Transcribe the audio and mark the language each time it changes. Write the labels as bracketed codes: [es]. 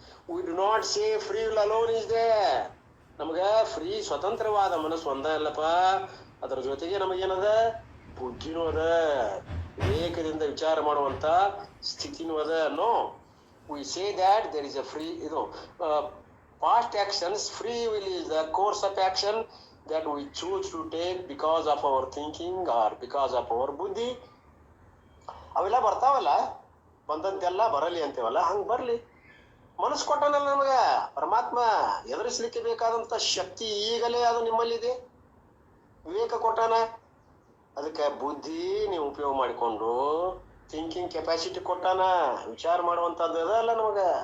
[en] We do not say free will alone is there. [kn] ನಮ್ಗ free ಸ್ವತಂತ್ರವಾದ ಮನಸ್ಸು ಒಂದ ಅಲ್ಲಪ್ಪ, ಅದರ ಜೊತೆಗೆ ನಮಗೇನದ? ಬುದ್ಧಿನೂ ಅದ, ವಿವೇಕದಿಂದ ವಿಚಾರ ಮಾಡುವಂತ ಸ್ಥಿತಿನೂ ಅದ. [en] No, we say that there is a free ಇದು past actions. Free will is the course of action that we choose to take because of our thinking or because of our buddhi. [kn] ಅವೆಲ್ಲ ಬರ್ತಾವಲ್ಲ, ಬಂದಂತೆಲ್ಲ ಬರಲಿ ಅಂತೇವಲ್ಲ, ಹಂಗ ಬರ್ಲಿ. ಮನಸ್ಸು ಕೊಟ್ಟನಲ್ಲ ನಮಗ ಪರಮಾತ್ಮ, ಎದುರಿಸ್ಲಿಕ್ಕೆ ಬೇಕಾದಂತ ಶಕ್ತಿ ಈಗಲೇ ಅದು ನಿಮ್ಮಲ್ಲಿದೆ. ವಿವೇಕ ಕೊಟ್ಟಾನ, ಅದಕ್ಕೆ ಬುದ್ಧಿ ನೀವು ಉಪಯೋಗ ಮಾಡಿಕೊಂಡು [en] thinking capacity [kn] ಕೊಟ್ಟಾನ, ವಿಚಾರ ಮಾಡುವಂತದ್ದು ಅದಲ್ಲ ನಮಗ.